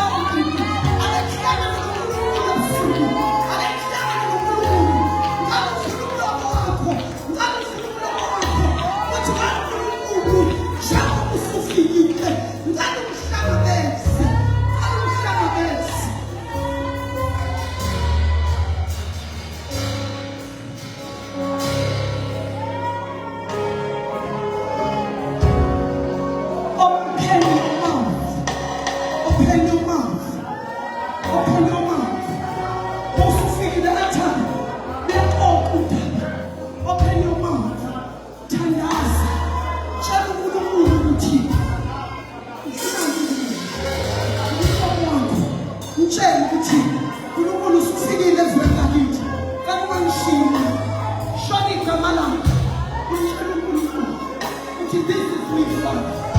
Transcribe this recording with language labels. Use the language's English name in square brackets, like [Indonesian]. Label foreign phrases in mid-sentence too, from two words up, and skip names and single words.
[Zulu] umuntu alekhiyana noNkulunkulu ebusuku alekhiyana noNkulunkulu ngalufuna umlomo wakho ngalufuna umlomo wakho uthi kaNkulunkulu njengoba usufikile ngalumhlangabeze ngalumhlangabeze [English] Open your mouth. Open your mouth. [Zulu] Usufikile ekhaya. [English] Open your mouth. [Zulu] Thandaza. Tshela uNkulunkulu ukuthi mtshela ukuthi uNkulunkulu usufikile ezweni lakithi. Kanti shona igama lakho. Utshela uNkulunkulu ukuthi [English] this is me, Father.